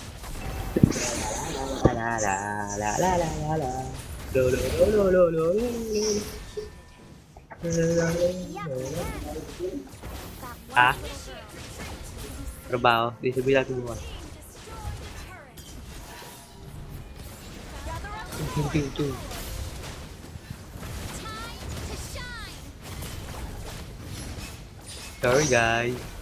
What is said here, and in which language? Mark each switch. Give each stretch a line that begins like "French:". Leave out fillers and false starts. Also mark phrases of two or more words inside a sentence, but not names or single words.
Filipino: La la la la la la la. Lo lo lo lo lo lo Ah, trabaho. Di sabihin natin bukas. Tung.
English: Sorry guys.